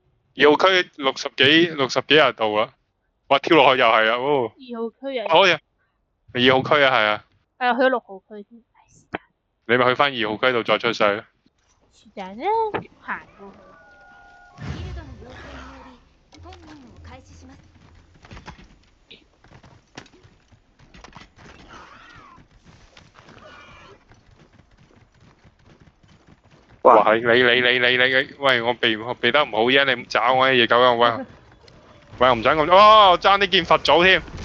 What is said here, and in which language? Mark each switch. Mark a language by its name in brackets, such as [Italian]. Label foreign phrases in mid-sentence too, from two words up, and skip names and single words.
[Cantonese] 2號區60幾人度啦，哇跳落去又係啊，哦， 2號區又好呀，2號區啊係啊，係啊，去咗6號區添，你咪去翻2號區度再出世。是但啦，行過去。 [Japanese] ギルドの要請により本任務を開始します。 [Cantonese] 哇係你，喂我避得唔好啫，你唔找我啲嘢狗啊喂，喂我唔想咁，哦爭啲見佛祖添，